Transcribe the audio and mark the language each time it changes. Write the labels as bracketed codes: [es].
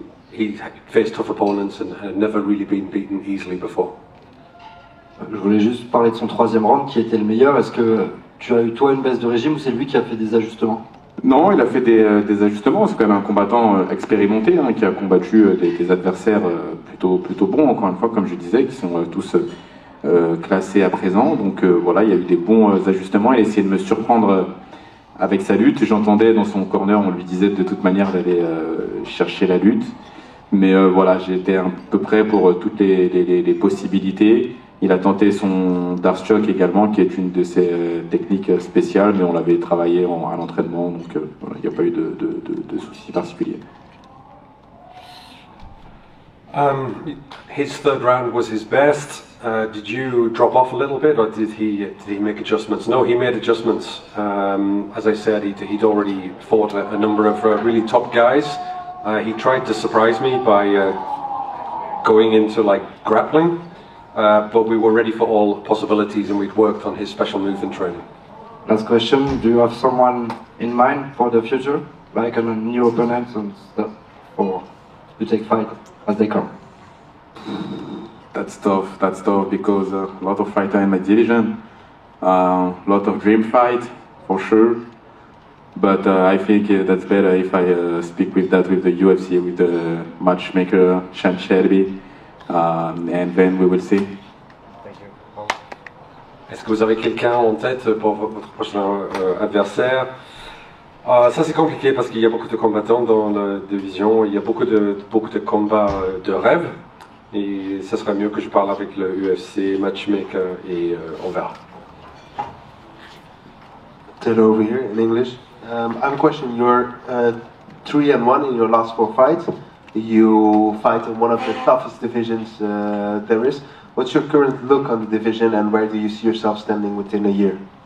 [en] He faced tough opponents and had never really been beaten easily before. [fr] Je voulais juste parler de son troisième round qui était le meilleur. Est-ce que tu as eu toi une baisse de régime ou c'est lui qui a fait des ajustements? Non, il a fait des ajustements. C'est quand même un combattant expérimenté qui a combattu des adversaires plutôt bons, encore une fois, comme je disais, qui sont tous classés à présent. Donc voilà, il y a eu des bons ajustements. Il a essayé de me surprendre avec sa lutte. J'entendais dans son corner, on lui disait de toute manière d'aller chercher la lutte. Mais voilà, j'étais à peu près pour toutes les possibilités. Il a tenté son Dark également, qui est une de ses techniques spéciales, mais on l'avait travaillé à l'entraînement, donc voilà, il n'y a pas eu de soucis particuliers. [en] His third round was his best. Did you drop off a little bit, or did he make adjustments? No, he made adjustments. As I said, he'd already fought a number of really top guys. He tried to surprise me by going into grappling. But we were ready for all possibilities and we'd worked on his special movement training. Last question, do you have someone in mind for the future? Like a new opponent and stuff? Or you take fight as they come? That's tough because a lot of fighters in my division, a lot of dream fight, for sure. But I think that's better if I speak with the UFC, with the matchmaker, Sean Shelby. And then we will see. [fr] Est-ce que vous avez quelqu'un en tête pour votre prochain adversaire? Ça c'est compliqué parce qu'il y a beaucoup de combattants dans la division, il y a beaucoup de combats de rêve et ça serait mieux que je parle avec le UFC matchmaker et on verra. [en] Taylor over here in English. I have a question. You're 3-1 in your last 4 fights. You fight in one of the toughest divisions there is. What's your current look on the division and where do you see yourself standing within a year?